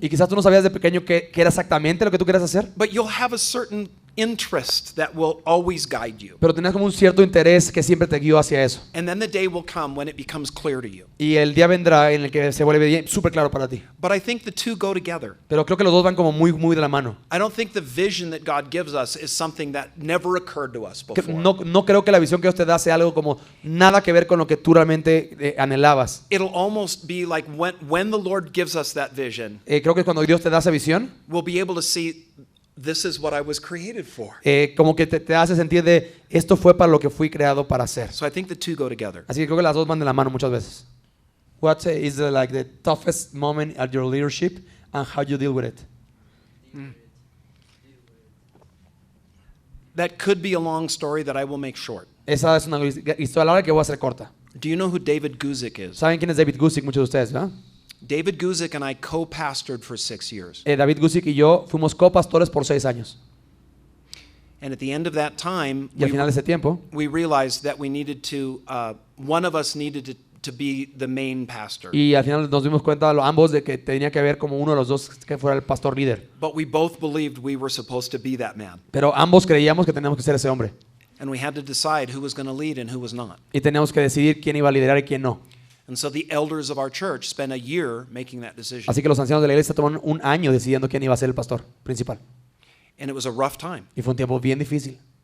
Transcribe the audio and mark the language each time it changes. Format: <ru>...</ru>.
<es>Y quizás tú no sabías de pequeño qué era exactamente lo que tú querías hacer,</es> <en>but you'll have a certain interest that will always guide you.</en> <es>Pero tenías como un cierto interés que siempre te guió hacia eso.</es> <en>And then the day will come when it becomes clear to you.</en> <es>Y el día vendrá en el que se vuelve súper claro para ti.</es> <en>But I think the two go together.</en> <es>Pero creo que los dos van como muy, muy de la mano.</es> <en>I don't think the vision that God gives us is something that never occurred to us before.</en> <es>No creo que la visión que Dios te da sea algo como nada que ver con lo que tú realmente anhelabas.</es> <en>It'll almost be like when the Lord gives us that vision,</en> <es>Creo que cuando Dios te da esa visión,</es> <en>we'll be able to see this is what I was created for.</en> <es>como que te hace sentir de esto fue para lo que fui creado para hacer.</es> <en>So I think the two go together.</en> <es>Así que creo que las dos van de la mano muchas veces.</es> <en>What is the toughest moment at your leadership and how you deal with it? That could be a long story that I will make short.</en> <es>Esa es una historia larga que voy a hacer corta.</es> <en>Do you know who David Guzik is?</en> <es>¿Saben quién es David Guzik? Muchos de ustedes, ¿verdad?</es> <en>David Guzik and I co-pastored for 6 years.</en> <es>David Guzik y yo fuimos copastores por 6 años.</es> <en>And at the end of that time,</en> <es>Y al final de ese tiempo,</es> <en>we realized that we needed to, one of us needed to be the main pastor.</en> <es>y al final nos dimos cuenta ambos de que tenía que haber como uno de los dos que fuera el pastor líder.</es> <en>But we both believed we were supposed to be that man.</en> <es>Pero ambos creíamos que teníamos que ser ese hombre.</es> <en>And we had to decide who was going to lead and who was not.</en> <es>Y teníamos que decidir quién iba a liderar y quién no.</es> <en>And so the elders of our church spent a year making that decision.</en> <es>Así que los ancianos de la iglesia tomaron un año decidiendo quién iba a ser el pastor principal.</es> <en>And it was a rough time.</en> <es>Y fue un tiempo bien difícil.</es>